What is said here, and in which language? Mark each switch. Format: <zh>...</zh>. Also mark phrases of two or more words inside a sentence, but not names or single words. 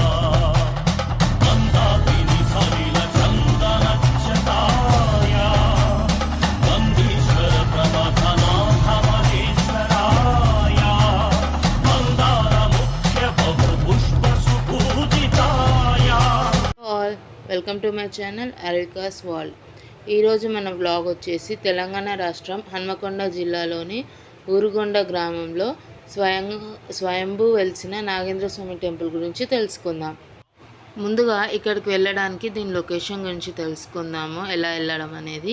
<sa>गन्धाकिनी सलिल चन्दनच्छटाय गन्धीश्वर प्रमथनाथ महेश्वराय मन्दार मुख्य बहुपुष्प सुपूजिताय।</sa> <en>Welcome to my channel Arika's World.</en> <te>ఈరోజు మన వ్లాగ్ వచ్చేసి తెలంగాణ రాష్ట్రం హన్మకొండ జిల్లాలోని ఊరుగొండ గ్రామంలో స్వయంభూ వెలిసిన నాగేంద్ర స్వామి టెంపుల్ గురించి తెలుసుకుందాం। ముందుగా ఇక్కడికి వెళ్ళడానికి దీని లొకేషన్ గురించి తెలుసుకుందాము, ఎలా వెళ్ళడం అనేది।</te>